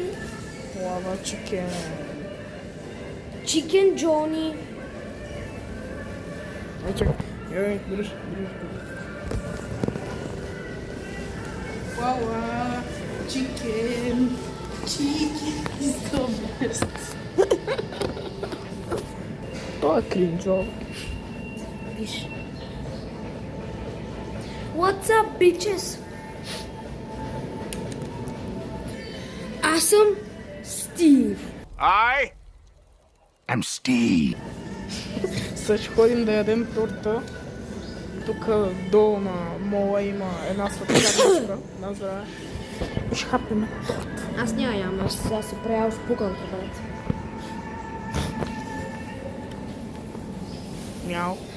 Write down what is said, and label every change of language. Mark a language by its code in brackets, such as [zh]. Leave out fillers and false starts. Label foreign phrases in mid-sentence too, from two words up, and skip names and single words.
[bg] Лава чикен. Чикен Джони. Чакай. Дръж. Лава чикен. [en] Чикен is the best. [bg] Това е кринджово. Виж. [en] What's up, bitches? [bg] Аз съм Стив. [en] I am Steve. [bg] Сега ще ходим да ядем торта. Тук долу на мола има една сладкарничка. На здраве. Ще хапнем. Аз няма ям, аз сега се приял в пукалка, брат. Мяу.